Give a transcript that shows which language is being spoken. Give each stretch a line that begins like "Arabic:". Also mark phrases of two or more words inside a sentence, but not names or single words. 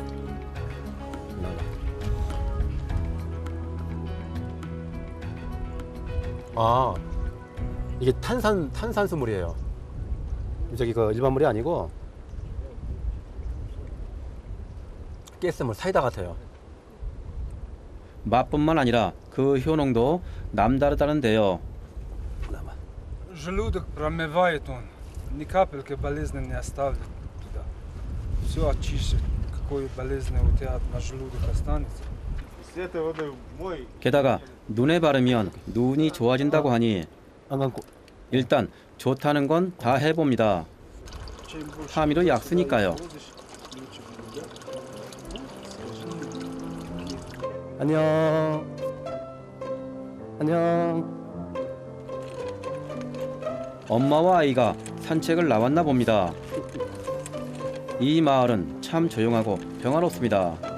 Korean: 아, 이게 탄산수 물이에요. 저기 그 일반 물이 아니고 가스물, 사이다 같아요. 맛뿐만 아니라 그 효능도 남다르다는데요.
Russian: Желудок промывает он, ни капельки болезни не оставит туда. Все очищет, какой болезни у тебя на желудок останется. С этой водой мой.
Korean: 게다가 눈에 바르면 눈이 좋아진다고 하니 안 감고. 일단 좋다는 건 다 해봅니다.
Russian: Чем больше
Korean: 파미르 약수니까요.
Russian: ходишь, лучше будет.
Korean: 안녕. 안녕. 엄마와 아이가 산책을 나왔나 봅니다. 이 마을은 참 조용하고 평화롭습니다.